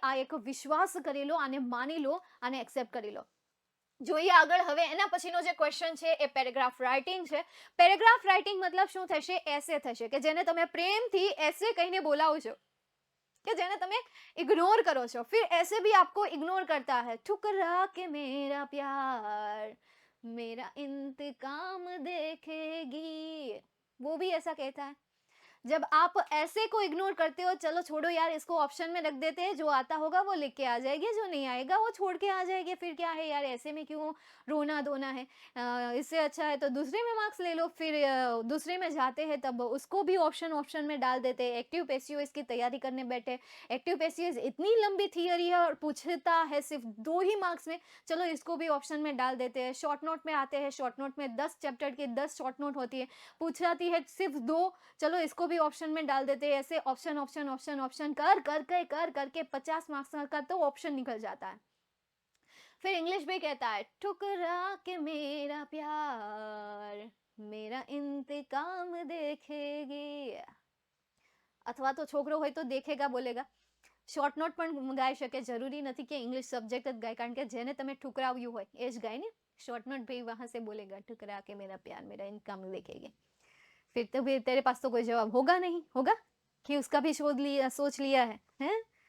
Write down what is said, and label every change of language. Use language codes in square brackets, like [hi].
[gu] આ એક વિશ્વાસ કરી લો, આને માની લો, આને એક્સેપ્ટ કરી લો. જોઈએ આગળ. હવે એના પછીનો જે ક્વેશ્ચન છે એ પેરેગ્રાફ રાઇટિંગ છે. પેરેગ્રાફ રાઇટિંગ મતલબ શું થશે? એસે થશે, કે જેને તમે પ્રેમથી એસે કહીને બોલાવો છો, कि જેને તમે ઇગ્નોર કરો છો. [hi] फिर ऐसे भी आपको इग्नोर करता है. ठुकरा के मेरा प्यार मेरा इंतकाम देखेगी, वो भी ऐसा कहता है. जब आप ऐसे को इग्नोर करते हो, चलो छोड़ो यार, इसको ऑप्शन में रख देते हैं, जो आता होगा वो लिख के आ जाएगी, जो नहीं आएगा वो छोड़ के आ जाएगी. फिर क्या है यार, ऐसे में क्यों रोना धोना है? इससे अच्छा है तो दूसरे में मार्क्स ले लो. फिर दूसरे में जाते हैं तब उसको भी ऑप्शन में डाल देते हैं. एक्टिव पैसिव इसकी तैयारी करने बैठे. एक्टिव पैसिव इतनी लंबी थियरी है और पूछता है सिर्फ 2 ही मार्क्स में, चलो इसको भी ऑप्शन में डाल देते हैं. शॉर्ट नोट में आते हैं, शॉर्ट नोट में 10 चैप्टर की 10 शॉर्ट नोट होती है, पूछाती है सिर्फ 2, चलो इसको भी ऑप्शन में डाल देते हैं. ऐसे ऑप्शन करके 50 मार्क्स का तो ऑप्शन निकल जाता है. फिर इंग्लिश भी कहता है, ठुकरा के मेरा प्यार मेरा इंतकाम देखेगी. [gu] અથવા તો છોકરો હોય તો [hi] દેખેગા બોલેગા. [gu] શોર્ટ નોટ પણ ગાઈ શકે. જરૂરી નથી કે ઇંગ્લિશ સબ્જેક્ટ જ ગાય, કારણ કે જેને તમે ઠુકરાવ્યું હોય એ જ ગાય ને. [hi] शॉर्ट नोट भी वहां से बोलेगा, ठुकरा के मेरा प्यार मेरा इनकम देखेगी. फिर तो भी तेरे पास तो कोई जवाब होगा नहीं, होगा कि उसका भी सोच लिया है, हैं?